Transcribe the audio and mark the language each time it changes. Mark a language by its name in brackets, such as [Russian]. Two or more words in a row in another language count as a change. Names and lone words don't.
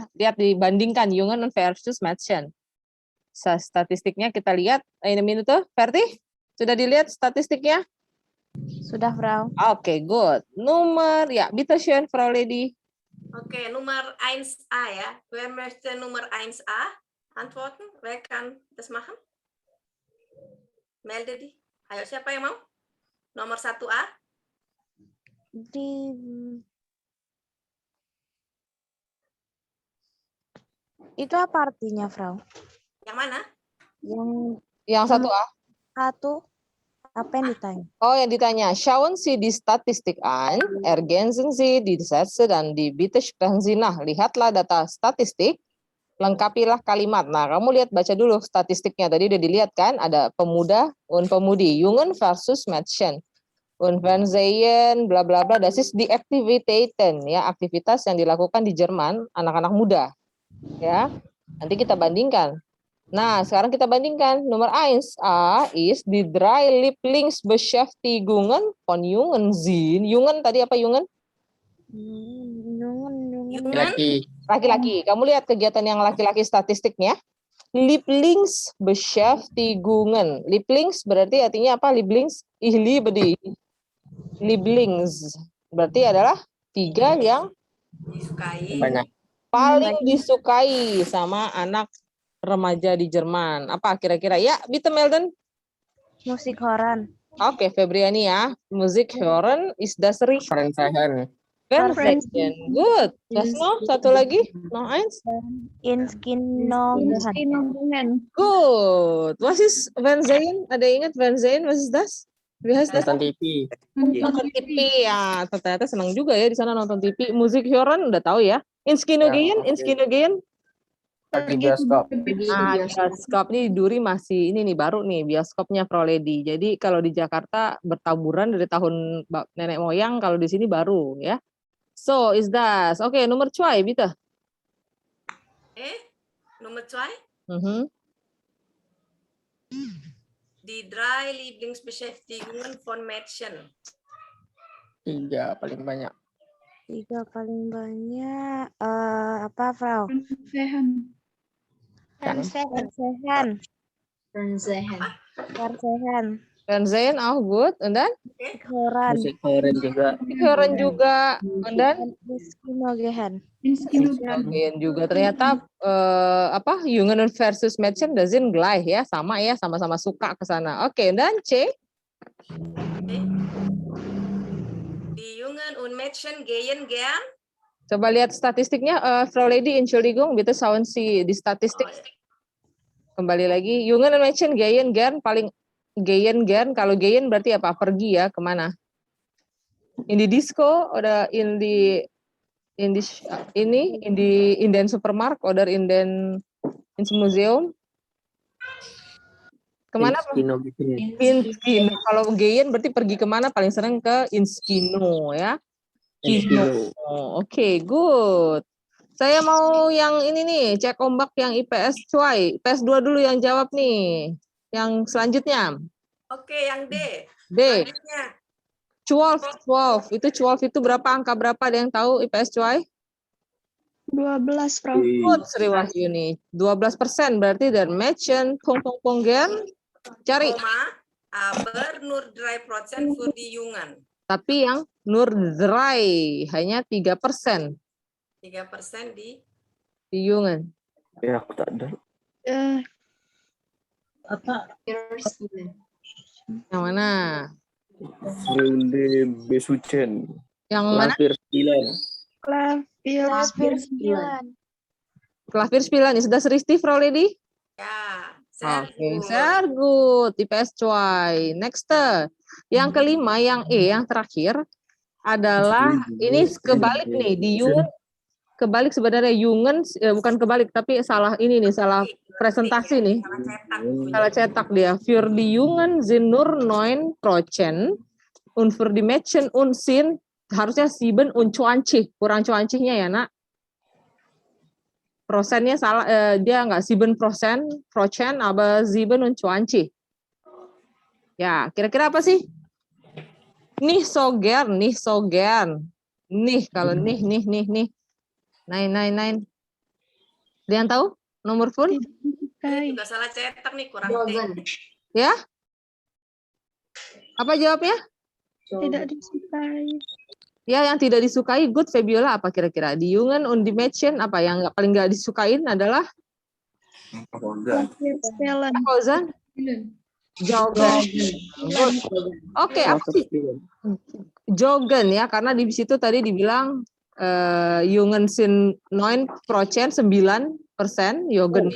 [Indonesian] Lihat dibandingkan [German] Jungen versus Mädchen. [Indonesian] Statistiknya kita lihat. Ini minute, Ferti? Sudah dilihat statistiknya? Sudah, Frau. Oke, good. Nomor ya, [German] bitte schön, Frau Lady. [Indonesian] Oke, nomor 1a ya. [German] Wer möchte Nummer 1a antworten? Wer kann das machen? Melde di. [Indonesian] Ayo, siapa yang mau? Nomor 1a? Itu apa artinya, Frau? Yang mana? Yang 1A. Apa yang ditanya? Oh, yang ditanya. [German] Schauen Sie die Statistik an, ergänzen Sie die Sätze dan die Bitte sprechen Sie nach. [Indonesian] Lihatlah data statistik, lengkapilah kalimat. Nah, kamu lihat baca dulu statistiknya. Tadi udah dilihat kan, ada pemuda, und pemudi, [German] Jungen versus Mädchen. Und Fernsehen, bla bla bla, das ist die Aktivitäten, [Indonesian] ya, aktivitas yang dilakukan di Jerman anak-anak muda. Ya. Nanti kita bandingkan. Nah, sekarang kita bandingkan. [German] Nomor 1A is die drei Lieblingsbeschäftigungen von Jungen sind. [Indonesian] Jungen tadi apa Jungen? Laki. Laki-laki. Kamu lihat kegiatan yang laki-laki statistiknya. Lieblingsbeschäftigungen. Lieblings berarti artinya apa? [German] Lieblings, ich liebe die. [Indonesian] Lieblings berarti adalah 3 yang Disukai. Banyak. paling disukai sama anak remaja di Jerman. Apa kira-kira? Ya, [German] bitte melden. Musik hören. [Indonesian] Oke, Febriani ya. [German] Musik hören ist das richtig. Fernsehen. Fernsehen. Good. Was noch? [Indonesian] Satu lagi? [German] Noch eins? Inskinungen. Good. Was ist Fernsehen? [Indonesian] Ada ingat [German] Fernsehen? Was ist das? Wie heißt das? [Indonesian] Nonton TV. Nonton TV ya. Ternyata senang juga ya di sana nonton TV. [German] Musik hören [Indonesian] udah tahu ya. [German] Ins Kino gehen, ins Kino gehen. [Indonesian] Pergi bioskop. Nah, bioskop nih Duri masih ini nih baru nih bioskopnya Frau Lady. Jadi kalau di Jakarta bertaburan dari tahun nenek moyang, kalau di sini baru ya. [German] So is das. [Indonesian] Oke, nomor 2 bitte. [German] Nummer 2. Mhm. Die drei Lieblingsbeschäftigungen von Mädchen. [Indonesian] 3 paling banyak. 3 paling banyak. Apa, Frau? [German] Fernsehen. Fernsehen auch gut. Und dann? Hören. Musik hören juga. Hören juga. Und dann? Inskinungen. [Indonesian] Kemudian juga ternyata apa [German] Jungen versus Mädchen das sind gleich [Indonesian] ya, sama ya, sama-sama suka ke sana. Oke, dan C. [German] Die Jungen und Mädchen gehen gern. [Indonesian] Coba lihat statistiknya, [German] Frau Lady, Entschuldigung, bitte schauen Sie die Statistik. [Indonesian] Kembali lagi, [German] Jungen und Mädchen gehen gern, paling gehen gern. [Indonesian] Kalau gehen berarti apa? Pergi ya, kemana? [German] In die Disco, oder in den Supermarkt, oder in ins Museum. [Indonesian] Kemana? Inskino gitu. [German] Inskino. [Indonesian] Kalau gehen berarti pergi kemana? Paling sering ke Inskino ya. [German] Inskino. [Indonesian] Oke, good. Saya mau yang ini nih, cek ombak yang IPS cuai. IPS 2 dulu yang jawab nih. Yang selanjutnya. Oke, yang D. D. Selanjutnya. 12. Itu 12 itu berapa? Angka berapa? Ada yang tahu IPS cuai? 12, Frau. Good, Sri Wahyuni. 12% berarti dan Mädchen, Gen. Cari. Koma, [German] aber nur 3% für die Jungen. [Indonesian] Tapi yang nur 3, hanya 3% 3% di di Jungen. Ya, aku tak ada. Yang mana? [German] Freunde Besuchen. [Indonesian] Yang mana? [German] Klavir 9. Klavir 9. [Indonesian] Sudah seristi, Frau Lady? ya. Oke, [German] sehr gut. [Indonesian] IPS cuai. Next. Yang kelima, yang E, yang terakhir adalah ini kebalik nih di Jungen. Kebalik sebenarnya Jungen bukan kebalik tapi salah ini nih, salah presentasi nih. Salah cetak dia. [German] Für die Jungen sind nur 9% und für die Mädchen und sind harusnya 7 und 20. [Indonesian] Kurang 20-nya ya, Nak. Prosennya salah, dia nggak 7%, [German] aber 7 und 20. [Indonesian] Ya, kira-kira apa sih? [German] Nicht so gern. [Indonesian] Nih, kalau nih. Nein. Ada yang tahu? Nomor pun? Ini juga salah cetak nih, kurang D. Ya? Apa jawabnya? Tidak disukai. Ya, yang tidak disukai, good Fabiola apa kira-kira? [German] Die Jungen und die Mädchen [Indonesian] apa yang paling nggak disukain adalah? [German] Kozan? Joggen. [Indonesian] Oke, apa sih? Joggen ya, karena di situ tadi dibilang Jungen sind 9%, 9% Joggennya.